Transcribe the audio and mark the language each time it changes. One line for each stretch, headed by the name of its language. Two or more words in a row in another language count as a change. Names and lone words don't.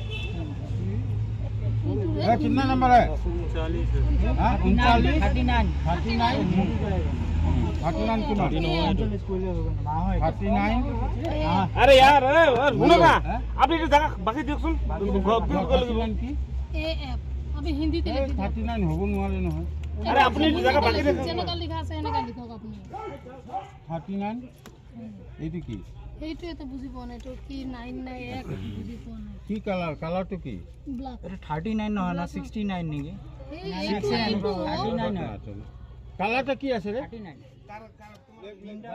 Hindi: ए, कितना नंबर है हाँ 39 अरे यार सुनो ना आप ये जगह बाकी देख सुन ए एफ अभी हिंदी ते लिख दो
Assamese: 39 হব নোৱাৰে নহয়
Hindi: अरे अपनी जगह बाकी देख
Assamese: যেনেকা লিখা আছে এনেকা লিখক আপুনি 39 এইটো কি এইটো এটা বুজি পোৱা নাই তো কি 9 নাই 1 বুজি পোৱা নাই কি কালাৰ কালাৰটো কি ব্ল্যাক এটা 39 নহয় না 69 নেকি এইটো কালাৰটা কি আছে ৰে